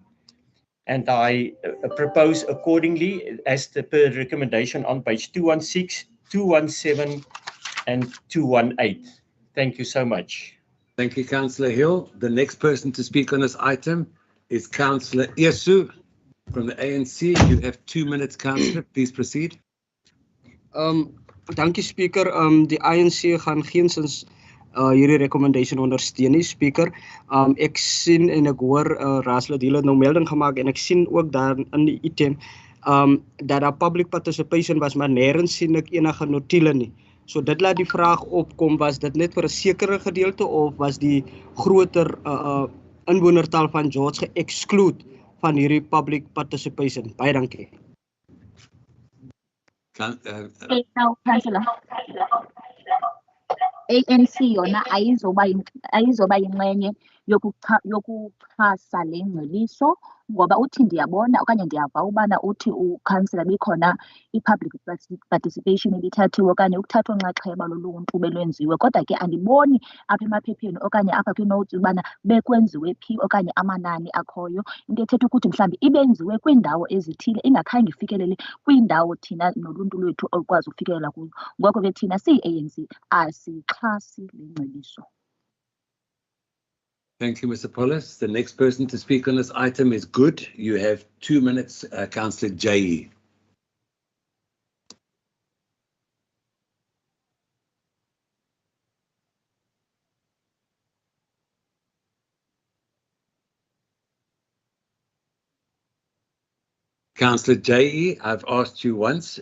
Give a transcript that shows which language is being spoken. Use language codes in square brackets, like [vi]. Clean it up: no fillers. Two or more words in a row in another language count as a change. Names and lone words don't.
[en] And I propose accordingly as per recommendation on page 216, 217, and 218. Thank you so much. Thank you, Councillor Hill. The next person to speak on this item is Councillor Yesu from the ANC. You have 2 minutes, Councillor. Please proceed. [af] Dankie, Speaker. Die ANC gaan geensins hierdie recommendation ondersteun nie, Speaker. Ek sien en ek hoor Raslid Hill het nou melding gemaak en ek sien ook daar in die item dat daar [en] public participation [af] was, maar nêrens sien ek enige notule nie. So dit laat die vraag opkom, was dit net vir 'n sekere gedeelte of was die groter inwonertal van George ge-exclude van hierdie [en] public participation? [af] Baie dankie. [xh] ANC yona ayizoba yingxenye yokuxhasa le ngceliso, ngoba uthi ndiyabona okanye ndiyava ubana uthi ukhansela bikhona [en] i-public participation [xh] ebithathiwe okanye ukuthathwa nxaxheba loluntu belwenziwe, kodwa ke andiboni apha emaphepheni okanye apha kwi-notes ubana bekwenziwe phi okanye amanani akhoyo. Into ethetha ukuthi mhlawumbi ibenziwe kwiindawo ezithile ingakhange ifikelele kwiindawo thina noluntu lwethu olukwazi ukufikelela kuzo. Ngoko ke thina siyi-ANC asixhasi le ngceliso. [en] Thank you, Mr. Pollis. The next person to speak on this item is Good. You have 2 minutes, Councillor J. Councillor J, I've asked you once.